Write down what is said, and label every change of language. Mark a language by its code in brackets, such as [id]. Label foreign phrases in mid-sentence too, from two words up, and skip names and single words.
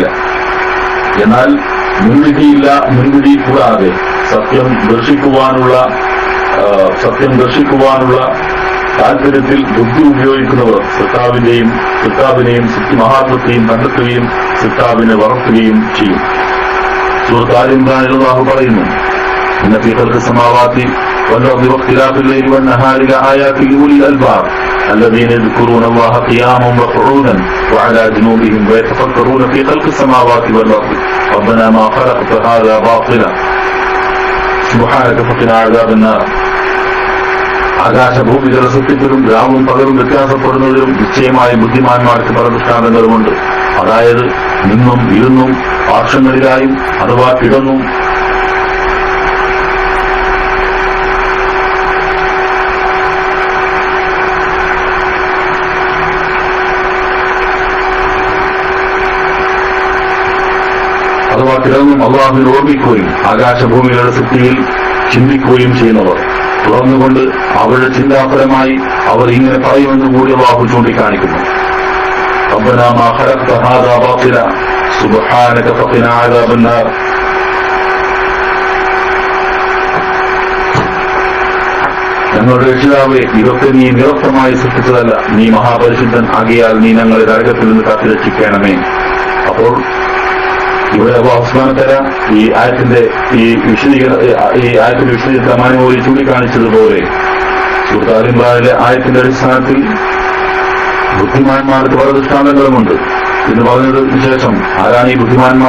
[ml] എന്നാൽ മുൻവിധി കൂടാതെ സത്യം ദർശിക്കുവാനുള്ള താല്പര്യത്തിൽ ബുദ്ധി ഉപയോഗിക്കുന്നവർ സൃഷ്ടാവിനെയും മഹാത്മത്തെയും കണ്ടെത്തുകയും സൃഷ്ടാവിനെ വളർത്തുകയും ചെയ്യും. സൂറത്ത് ആൽ ഇംറാനിൽ അല്ലാഹു പറയുന്നു, [ar] إن في خلق السماوات والأرض واختلاف الليل والنهار لآيات لأولي الألباب الذين يذكرون الله قياما وقعودا وعلى جنوبهم ويتفكرون في خلق السماوات والأرض ربنا ما خلقت هذا باطلا سبحانك فقنا عذاب النار. [ml] ആകാശഭൂമികളുടെ സൃഷ്ടിപ്പിലും രാവും പകലും വ്യത്യാസപ്പെടുന്നതിലും നിശ്ചയമായ ബുദ്ധിമാന്മാർക്ക് പല ദൃഷ്ടാന്തങ്ങളുമുണ്ട്. അതായത് നിന്നും ഇരുന്നും പാർശ്വങ്ങളിലായും അഥവാ കിടന്നും അള്ളാഹുവിനെ ഓർമ്മിക്കുകയും ആകാശഭൂമികളുടെ സൃഷ്ടിയിൽ ചിന്തിക്കുകയും ചെയ്യുന്നവർ തുടർന്നുകൊണ്ട് അവരുടെ ചിന്താഫലമായി അവർ ഇങ്ങനെ പറയുമെന്ന് കൂടി അള്ളാഹു ചൂണ്ടിക്കാണിക്കുന്നു. [ar] ربنا ما خلقت هذا باطلا سبحانك فقنا عذاب النار. [ml] ഞങ്ങളുടെ രക്ഷിതാവേ, ഇതൊക്കെ നീ നിരർത്ഥമായി സൃഷ്ടിച്ചതല്ല, നീ മഹാപരിശുദ്ധൻ ആകിയാൽ നീ ഞങ്ങളെ നരകത്തിൽ നിന്ന് കാത്തുരക്ഷിക്കണമേ. അപ്പോൾ ഇവിടെ [ar] الله سبحانه وتعالى [ml] ഈ ആയത്തിന്റെ വിശദീകരണമായി ചൂണ്ടിക്കാണിച്ചതുപോലെ സൂറത്ത് ആൽ ഇംറാനിലെ ആയത്തിന്റെ അടിസ്ഥാനത്തിൽ ബുദ്ധിമാന്മാർക്ക് പല ദൃഷ്ടാന്തങ്ങളുമുണ്ട് എന്ന് പറഞ്ഞതിന് ശേഷം ആരാണ് ഈ ബുദ്ധിമാന്മാർ?